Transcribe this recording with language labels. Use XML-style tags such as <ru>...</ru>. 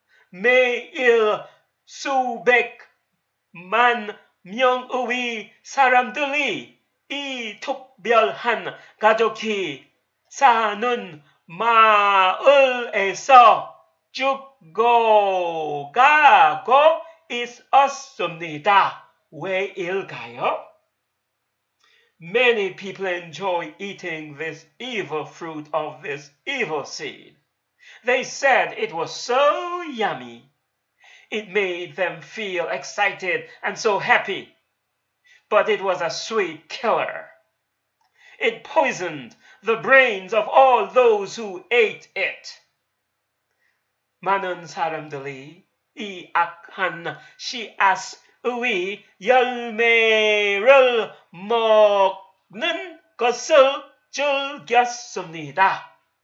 <ko>매일 수백만 명의 사람들이 이 특별한 가족이 사는 마을에서 죽어가고 있었습니다. 왜일까요?</ko> <en>Many people enjoy eating this evil fruit of this evil seed. They said it was so yummy. It made them feel excited and so happy. But it was a sweet killer. It poisoned the brains of all those who ate it.</en> <ko>많은 사람들이 이 악한 씨앗의 열매를 먹는 것을 즐겼습니다.</ko>